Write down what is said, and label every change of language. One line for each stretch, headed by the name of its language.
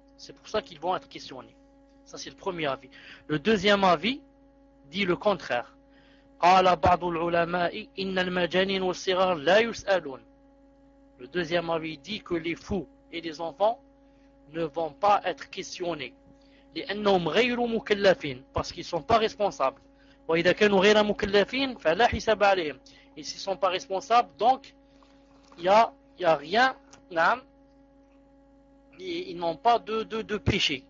French: C'est pour ça qu'ils vont être questionnés. Ça, c'est le premier avis. Le deuxième avis dit le contraire.
Arabic: Qala ba'du al-ulama'i innal majanin was-sighar la yus'alun.
French: Le deuxième avis dit que les fous et les enfants ne vont pas être questionnés.
Arabic: Li'annahum ghayru mukallafin.
French: Parce qu'ils ne sont pas responsables.
Arabic: وإذا كانوا غير مكلفين فلا حساب عليهم.
French: Et s'ils ne sont pas responsables, donc il n'y a rien, non, ils n'ont pas de péché.